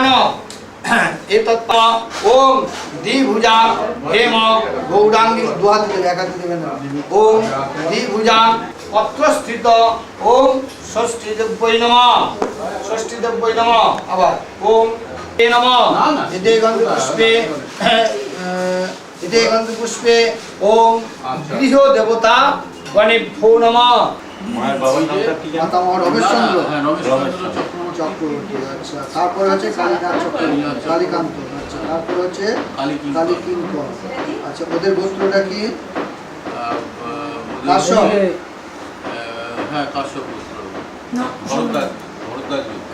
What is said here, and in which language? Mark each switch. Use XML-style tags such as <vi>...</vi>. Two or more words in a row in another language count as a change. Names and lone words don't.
<sa>एतत् ओम द्विभुजा हेम गौरांगी</sa> <bn>দুহাত দেখাতে দেবেন না</bn> <sa>ओम द्विभुजा पत्रस्थित ओम षष्ठी देव्यै नमः षष्ठी देव्यै नमः আবার ओम हे नमः इदे गंध पुष्पे ओम गृह देवता गणेभ्यो नमः</sa> <bn>মায়ের বাবার নামটা কি জানো? মাতা রমেশচন্দ্র হ্যাঁ রমেশচন্দ্র চক্রবর্তী। চক্রবর্তী আচ্ছা তারপর হচ্ছে কালীনাথ চক্রবর্তী কালীকান্ত আচ্ছা তারপর হচ্ছে কালীকিঙ্কর আচ্ছা ওদের গোত্রটা কি কাশ্যপ হ্যাঁ কাশ্যপ গোত্র। ভরদ্বাজ ভরদ্বাজ গোত্র।</bn>